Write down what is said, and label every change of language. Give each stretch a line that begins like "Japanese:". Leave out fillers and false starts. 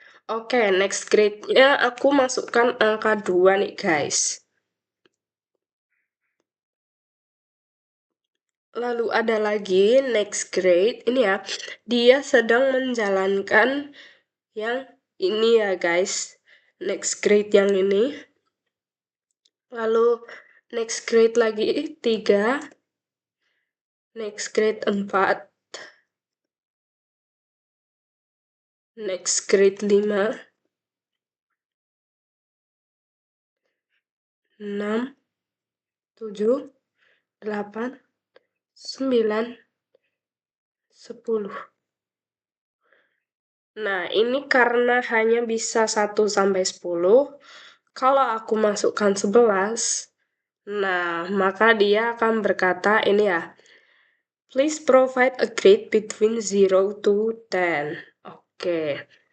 Indonesian: Oke, next grade-nya aku masukkan angka 2 nih guys. Lalu ada lagi next grade, ini ya, dia sedang menjalankan yang ini ya guys. Next grade yang ini. Lalu next grade lagi 3, next grade 4, next grade 5, 6, 7, 8, 9, 10. Nah, ini karena hanya bisa 1 sampai 10, kalau aku masukkan 11, nah, maka dia akan berkata ini ya,
English: please provide a grade between 0 to 10.
Indonesian: Oke.